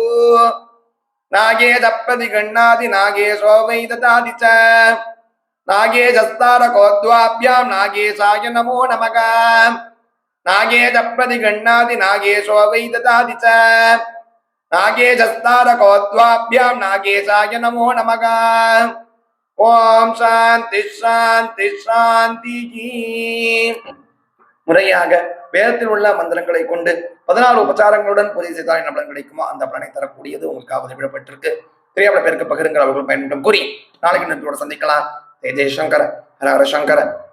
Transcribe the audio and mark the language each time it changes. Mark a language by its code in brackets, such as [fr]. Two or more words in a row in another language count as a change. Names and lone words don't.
[sa] नागेश प्रतिगृह्णाति नागेशो वै ददाति च नागेशस्तारकोद्वाभ्यां नागेशाय नमो नमः. नागेश प्रतिगृह्णाति नागेशो वै ददाति च नागेशस्तारकोद्वाभ्यां नागेशाय नमो नमः. ओम् शान्ति शान्ति शान्ति. [ta] முறையாக வேதத்தில் உள்ள மந்திரங்களை கொண்டு 14 உபச்சாரங்களுடன் பூஜை செய்தால் என்ன பலன் கிடைக்குமோ அந்த பலனை தரக்கூடியது உங்களுக்காக விடப்பட்டிருக்கு. தெரியாத பேருக்கு பகிருங்கள், அவர்கள் பயன்படும் கூறி நாளைக்கு நன்றியோட சந்திக்கலாம். [sa] जय जयशङ्कर, हर हर शङ्कर.